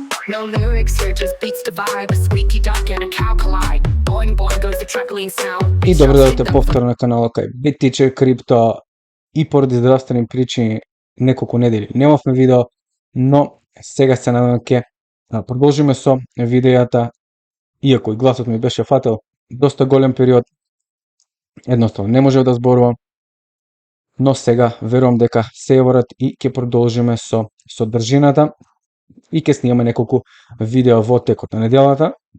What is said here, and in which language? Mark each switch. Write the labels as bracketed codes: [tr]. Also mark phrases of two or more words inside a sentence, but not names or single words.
[en] No lyrics here, just beats the vibe. A squeaky duck and a cow collide. Boing boing goes the truckling sound. [mk] И добро дојдовте повторно на каналот кај BitTeacher Crypto. И поради здравствени причини неколку недели немавме видео, но сега се надевам ќе продолжиме со видејата, иако и гласот ми беше фател доста голем период, едноставно не можев да зборувам, но сега верувам дека се е ворат и ќе продолжиме со содржината и ќе снимаме неколку видео во текот на неделата.